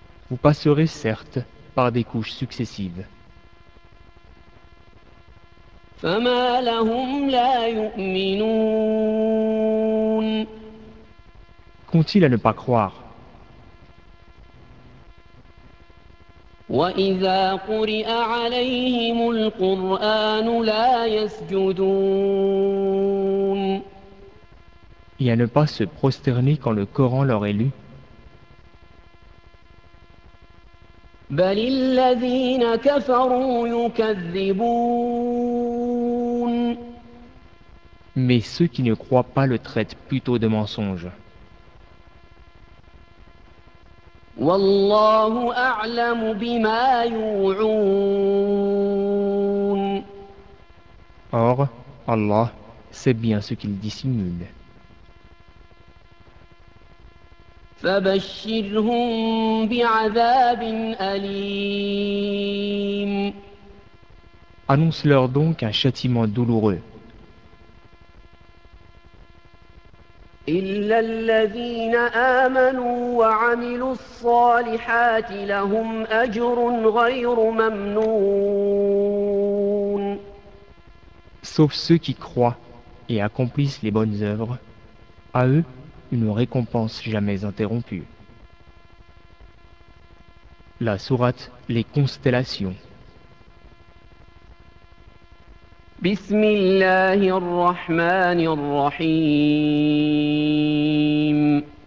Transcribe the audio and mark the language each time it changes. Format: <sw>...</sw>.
<fr>Vous passerez certes par des couches successives.</fr> <ar>فما لهم لا يؤمنون.</ar> <fr>Qu'ont-ils à ne pas croire.</fr> <ar>وإذا قرئ عليهم القرآن لا يسجدون.</ar> <fr>Et à ne pas se prosterner quand le Coran leur est lu.</fr> <ar>بل الذين كفروا يكذبون.</ar> <fr>Mais ceux qui ne croient pas le traitent plutôt de mensonge.</fr> <ar>Wallahu a'lamu bima yu'un.</ar> <fr>Or, Allah sait bien ce qu'il dissimule.</fr> <ar>Fabashshirhum bi'adhabin alim.</ar> <fr>Annonce-leur donc un châtiment douloureux.</fr> <ar>إلا الذين آمنوا وعملوا الصالحات لهم أجر غير ممنون.</ar> <fr>Sauf ceux qui croient et accomplissent les bonnes œuvres, à eux une récompense jamais interrompue. La sourate Les Constellations.</fr> <ar>بسم الله الرحمن الرحيم.</ar>